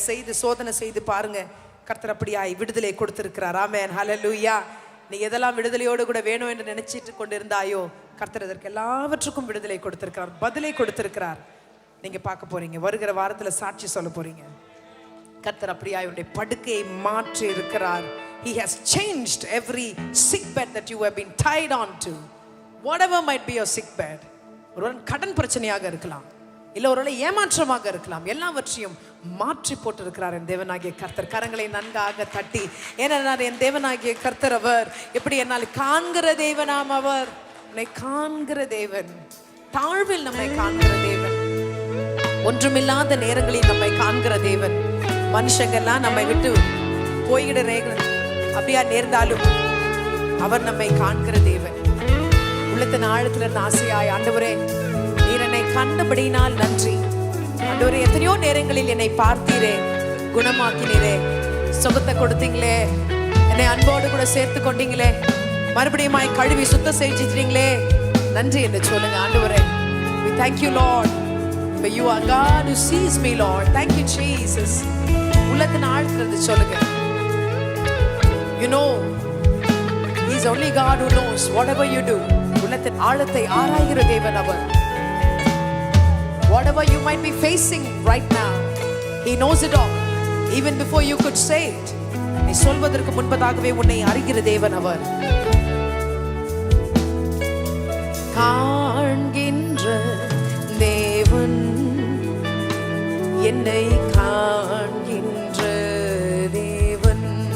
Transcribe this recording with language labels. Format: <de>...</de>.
<ta>செய்து சோதனை செய்து பாருங்க. கர்த்தர் அப்படியாய் விடுதலை கொடுத்திருக்கிறார். ஆமென். ஹல்லேலூயா. நீ எதெல்லாம் விடுதலையோடு கூட வேணும் என்று நினைச்சிட்டு கொண்டிருந்தாயோ, கர்த்தர் அதற்கு எல்லாவற்றுக்கும் விடுதலை கொடுத்திருக்கிறார், பதிலை கொடுத்திருக்கிறார். நீங்க பார்க்க போறீங்க. வருகிற வாரத்துல சாட்சி சொல்ல போறீங்க. கர்த்தர் அப்படியாய் உன்னுடைய படுக்கையை மாற்றி இருக்கிறார்.</ta> <en>He has changed every sick bed that you have been tied on to. Whatever might be your sick bed.</en> <ta>ஒரு கடன் பிரச்சனையாக இருக்கலாம், இல்லை ஒருவேளை ஏமாற்றமாக இருக்கலாம். எல்லாவற்றையும் மாற்றி போட்டிருக்கிறார் என் தேவனாகிய கர்த்தர். கரங்களை நன்காக தட்டி, ஏன்னா என் தேவனாகிய கர்த்தர் அவர் எப்படி என்னால் காண்கிற தேவனாம். அவர் நம்மை காண்கிற தேவன், தாழ்வில் நம்மை காண்கிற தேவன், ஒன்றுமில்லாத நேரங்களில் நம்மை காண்கிற தேவன். மனுஷங்கள்லாம் நம்மை விட்டு போய்கிட அப்படியா நேர்ந்தாலும் அவர் நம்மை காண்கிற தேவன். உள்ளத்தின் ஆழத்துல இருந்து ஆசையாய், ஆண்டவரே நீர் என்னை கண்டபடினால் நன்றி. ஆண்டவரே எத்தனையோ நேரங்களில் என்னை பார்த்தீரே, குணமாக்கினீரே, சுகத்தை கொடுத்தீங்களே, என்னை அன்போடு கூட சேர்த்து கொண்டீங்களே, மறுபடியும் கழுவி சுத்தம் செஞ்சிட்டீங்களே, நன்றி என்று சொல்லுங்க. ஆண்டவரே</ta> <en>we thank you Lord for you are God who sees me Lord. Thank you Jesus.</en> <ta>உள்ளத்தின் ஆழத்துல இருந்து சொல்லுங்க.</ta> <en>You know he is only God who knows whatever you do.</en> <ta>உள்ளத்தின் ஆழத்தை ஆராய்கிற தேவன் அவர்.</ta> <en>Whatever you might be facing right now, he knows it all even before you could say it.</en> <ta>நீ சொல்வதற்கு முன்பதாகவே உன்னை அறிகிற தேவன் அவர். காண்கின்ற தேவன், என்னை காண்கின்ற தேவன்,</ta>